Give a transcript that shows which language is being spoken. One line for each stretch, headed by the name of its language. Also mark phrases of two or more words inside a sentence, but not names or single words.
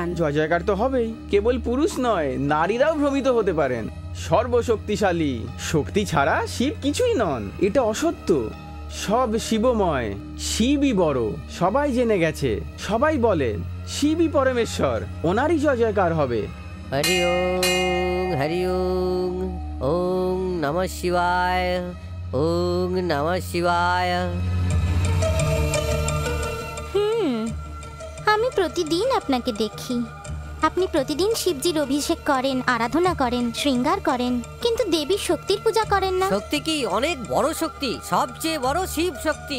Bangla: জয় জয়কার তো হবেই, কেবল পুরুষ নয়, নারীরাও ভ্রমিত হতে পারেন। সর্বশক্তিশালী, শক্তি ছাড়া শিব কিছুই নন, এটা অসত্য। সব শিবময়, শিবই বড়, সবাই জেনে গেছে। সবাই বলেন শিবই পরমেশ্বর, ওনারই জয় জয়কার হবে।
Sanskrit: হরি ওং, হরি ওং, ওং নমঃ শিবায়, ওং নমঃ শিবায়।
Bangla: আমি প্রতিদিন আপনাকে দেখি। আপনি প্রতিদিন শিবজির অভিষেক করেন, আরাধনা করেন, শৃঙ্গার করেন, কিন্তু দেবী শক্তির পূজা করেন না। শক্তি কি অনেক বড় শক্তি, সবচেয়ে বড় শিব শক্তি।